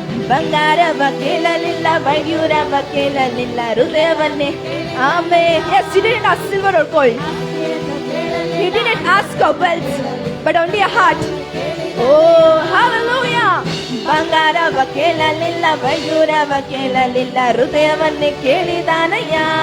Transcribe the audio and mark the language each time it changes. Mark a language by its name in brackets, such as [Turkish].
[Kannada] ಬಂಗಾರವ ಕೇಳಲಿಲ್ಲ, ವೈದ್ಯುರವ ಕೇಳಲಿಲ್ಲ, ಹೃದಯವನ್ನೇ. ಆಮೇನ್. [English] Yes, he didn't ask silver or gold. He didn't ask a wealth, but only a heart. Oh, hallelujah. [Kannada] ಬಂಗಾರವ ಕೇಳಲಿಲ್ಲ, ವೈದ್ಯುರವ ಕೇಳಲಿಲ್ಲ, ಹೃದಯವನ್ನೇ ಕೇಳಿದಾನಯ್ಯ.